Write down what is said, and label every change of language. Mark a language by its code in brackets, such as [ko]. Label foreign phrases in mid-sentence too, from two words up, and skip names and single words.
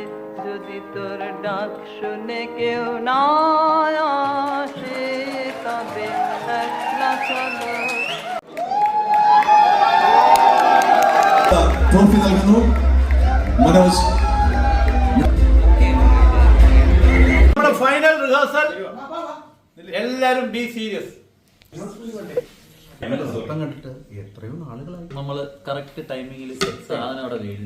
[bn] যদি তোর ডাক শুনে কেউ না আসে তবে একলা চলো। [ml] ട്രോഫി നൽകുന്നു മനോജ്. നമ്മുടെ [en] final rehearsal. [ml] എല്ലാരും [en] be serious. [ml] നമ്മള് [en] correct timing [ml] സാധനം അവിടെ എഴുതി.